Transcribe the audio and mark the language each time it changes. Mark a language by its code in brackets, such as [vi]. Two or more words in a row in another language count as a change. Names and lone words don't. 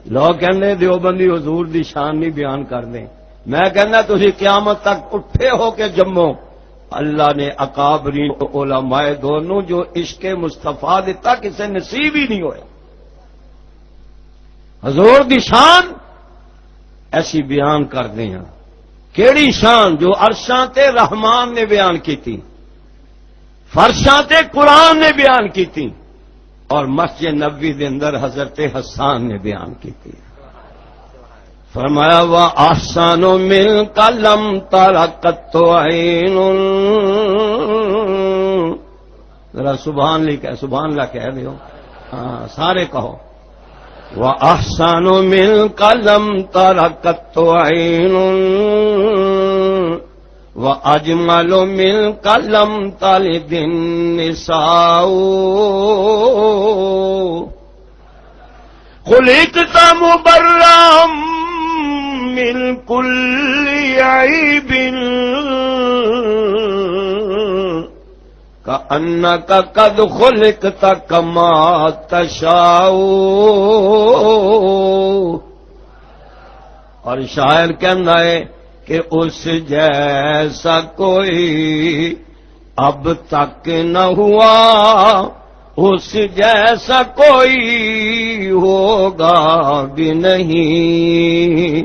[pa] لوگ کہنے دیوبندی حضور دی شان نہیں بیان کر دیں، میں کہنا تسی قیامت تک اٹھے ہو کے جمو، اللہ نے اکابرین علماء دونوں جو عشق مصطفیٰ دیتا کسے نصیب ہی نہیں ہویا۔ حضور دی شان ایسی بیان کر دیں، کیڑی شان جو عرشاں تے رحمان نے بیان کی تھی، فرشاں تے قرآن نے بیان کی تھی، اور مسجد نبوی دے اندر حضرت حسان نے بیان کی تھی۔ [ar] فرمایا وَأَحْسَنُ مِنْكَ لَمْ تَرَ قَطُّ عَيْنٌ، [pa] ذرا سبحان اللہ کہہ دیو، ہاں سارے کہو، [ar] وَأَحْسَنُ مِنْكَ لَمْ تَرَ قَطُّ عَيْنٌ وَأَجْمَلُ مِنْكَ لَمْ تَلِدِ النِّسَاءُ خُلِقْتَ مُبَرًّا مِنْ كُلِّ عَيْبٍ كَأَنَّكَ قَدْ خُلِقْتَ كَمَا تَشَاءُ۔ [ur] اور شاعر کہنا ہے کہ اس جیسا کوئی اب تک نہ ہوا، اس جیسا کوئی ہوگا بھی نہیں۔